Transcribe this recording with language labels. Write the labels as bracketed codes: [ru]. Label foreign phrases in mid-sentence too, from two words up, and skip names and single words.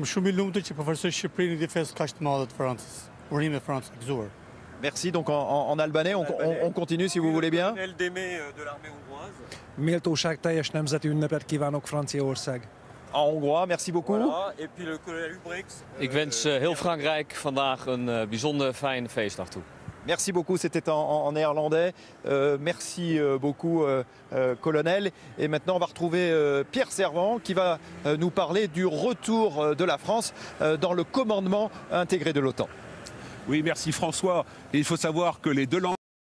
[fr] Merci, donc en albanais, on continue si vous voulez bien. Colonel Démé de l'armée hongroise. [hu] Méltóságteljes nemzeti ünnepet kívánok Franciaország. [fr] En hongrois, merci beaucoup. Voilà. Et puis le colonel Hubrix. [nl] Ik wens heel Frankrijk vandaag een bijzonder fijne feestdag toe. [fr] Merci beaucoup, c'était en néerlandais. Merci beaucoup, colonel. Et maintenant, on va retrouver Pierre Servant qui va nous parler du retour de la France dans le commandement intégré de l'OTAN. Oui, merci François. Et il faut savoir que les deux langues